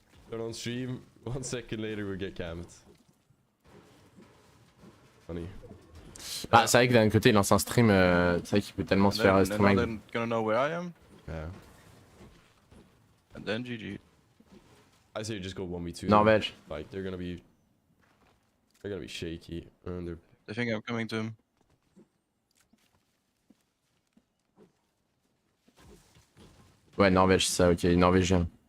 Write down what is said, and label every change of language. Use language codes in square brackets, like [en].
[en] They're on stream, 1 second later we get camped. Funny. [fr] Bah, c'est vrai que d'un côté, il lance un stream, c'est vrai qu'il peut tellement se faire streamer. [en] Then gonna know where I am. Yeah. And then GG. I say you just go 1v2. [fr] Norvège. [en] Like they're gonna be shaky and they're... They think I'm coming to him. [fr] Ouais, Norvège, c'est ça, ok, Norvégien.